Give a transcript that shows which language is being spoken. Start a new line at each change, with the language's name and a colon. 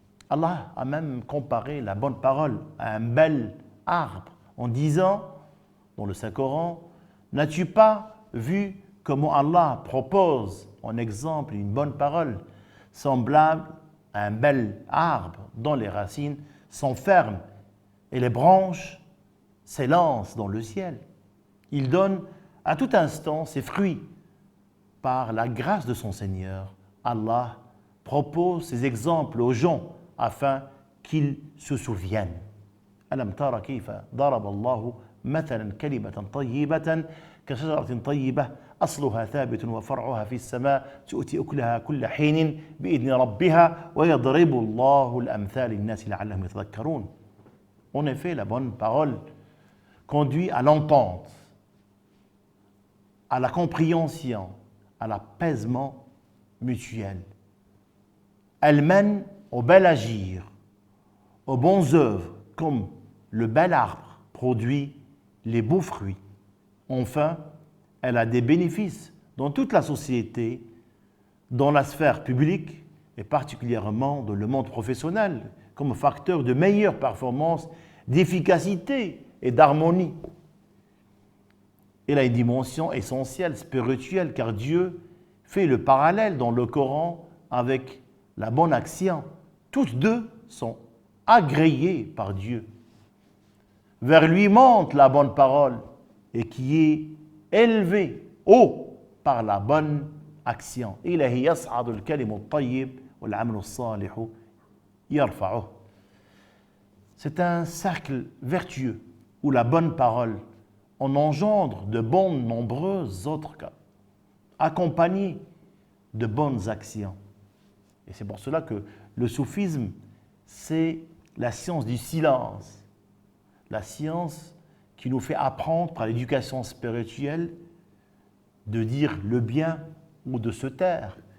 French: Allah a même comparé la bonne parole à un bel arbre en disant dans le Saint-Coran: n'as-tu pas vu comment Allah propose en exemple une bonne parole semblable à un bel arbre dont les racines sont fermes et les branches s'élancent dans le ciel. Il donne à tout instant ses fruits. Par la grâce de son Seigneur, Allah propose ces exemples aux gens afin qu'ils se souviennent.
Arabic: ألم تر كيف ضرب الله مثلا كلمة طيبة كشجرة طيبة أصلها ثابت وفرعها في السماء تؤتي أكلها كل حين بإذن ربها ويضرب الله الأمثال للناس لعلهم يتذكرون.
French: En effet, la bonne parole conduit à l'entente, à la compréhension, à l'apaisement mutuel. Elle mène au bel agir, aux bonnes œuvres, comme le bel arbre produit les beaux fruits. Enfin, elle a des bénéfices dans toute la société, dans la sphère publique et particulièrement dans le monde professionnel, comme facteur de meilleure performance, d'efficacité et d'harmonie. Elle a une dimension essentielle, spirituelle, car Dieu fait le parallèle dans le Coran avec la bonne action. Toutes deux sont agréées par Dieu. Vers lui monte la bonne parole et qui est élevée haut par la bonne action.
Arabic: إليه يصعد الكلم الطيب والعمل الصالح يرفعه.
French: C'est un cercle vertueux où la bonne parole en engendre de bonnes nombreuses autres cas, accompagnées de bonnes actions. Et c'est pour cela que le soufisme, c'est la science du silence, la science qui nous fait apprendre par l'éducation spirituelle de dire le bien ou de se taire.